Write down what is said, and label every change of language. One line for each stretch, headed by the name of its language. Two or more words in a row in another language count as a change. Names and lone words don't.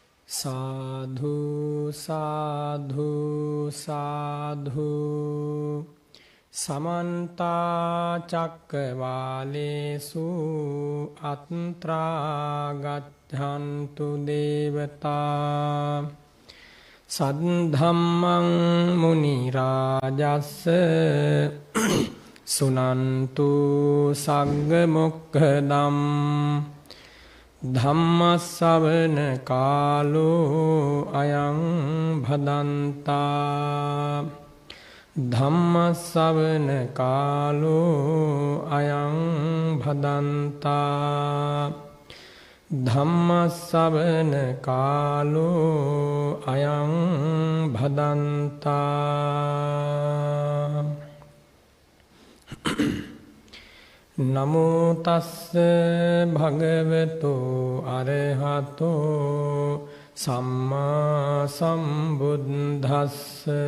Pali: साधु साधु साधु समन्ता चक्रवालेषु अत्रा गच्छन्तु देवता सद्धम्मं मुनिराजस्स सुनन्तु सग्गमुक्खदम् धम्मස්සවන කාලෝ අයං භදන්තා ධම්මස්සවන කාලෝ අයං භදන්තා ධම්මස්සවන කාලෝ අයං භදන්තා නමෝ තස්ස භගවතු අරහතෝ සම්මා සම්බුද්දස්ස